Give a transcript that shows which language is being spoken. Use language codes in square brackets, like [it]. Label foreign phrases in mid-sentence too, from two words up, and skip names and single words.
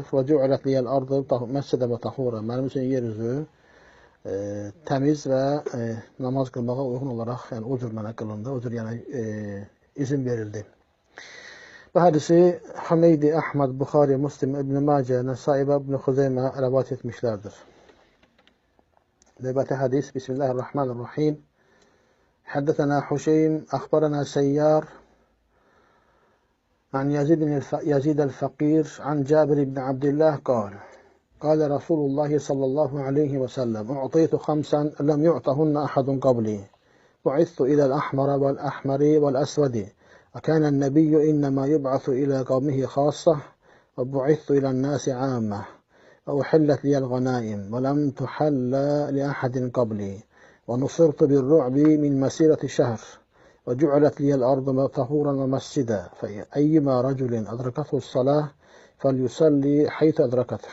[ar] وجعلت لي الأرض مسجدا وطهورا. [az] Mənim üçün yer üzü təmiz və namaz qılmağa uyğun olaraq, yəni o cür mənə qılındı, o cür yəni izin verildi. Bu hədisi Hümeydi, Əhməd, Buxari, Muslim, İbn-i Macə, Nəsai və İbn-i Xuzeymə rəvat etmişlərdir. Növbəti hədis, Bismillahirrahmanirrahim. [ar] حدثنا حسين، أخبرنا سيار, عن يزيد الفقير عن جابر بن عبد الله قال رسول الله صلى الله عليه وسلم أعطيت 5 لم يعطهن أحد قبلي بعثت إلى الأحمر والأحمر والأسود وكان النبي إنما يبعث إلى قومه خاصة وبعثت إلى الناس عامة وأحلت لي الغنائم ولم تحل لأحد قبلي ونصرت بالرعب من مسيرة شهر وجعلت لي الأرض طهورا ومسجدا فأيما رجل أدركته الصلاة فليصلي حيث أدركته.